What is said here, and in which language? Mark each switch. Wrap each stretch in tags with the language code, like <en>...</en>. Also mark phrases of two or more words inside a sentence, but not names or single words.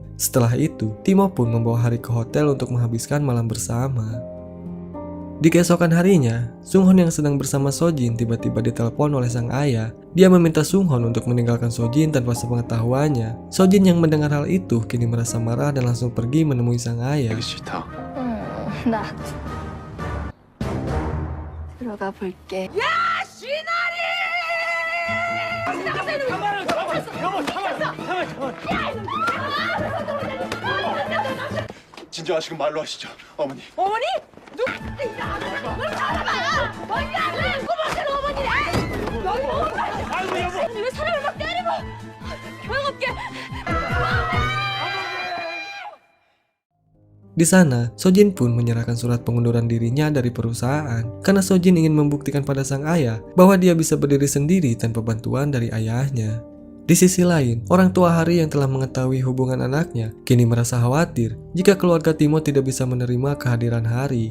<id>Setelah itu, Timo pun membawa Hari ke hotel untuk menghabiskan malam bersama. Di keesokan harinya, Sunghon yang sedang bersama Sojin tiba-tiba ditelepon oleh sang ayah. Dia meminta Sunghon untuk meninggalkan Sojin tanpa sepengetahuannya. Sojin yang mendengar hal itu kini merasa marah dan langsung pergi menemui sang ayah.</id> <ko>싫다. 나 들어가 볼게. 진정하시고 말로 하시죠, 어머니. 어머니? 왜 사람을 막 때리고 교양없게.</ko> <id>Di sana, Sojin pun menyerahkan surat pengunduran dirinya dari perusahaan karena Sojin ingin membuktikan pada sang ayah bahwa dia bisa berdiri sendiri tanpa bantuan dari ayahnya. Di sisi lain, orang tua Hari yang telah mengetahui hubungan anaknya kini merasa khawatir jika keluarga Timo tidak bisa menerima kehadiran Hari.</id>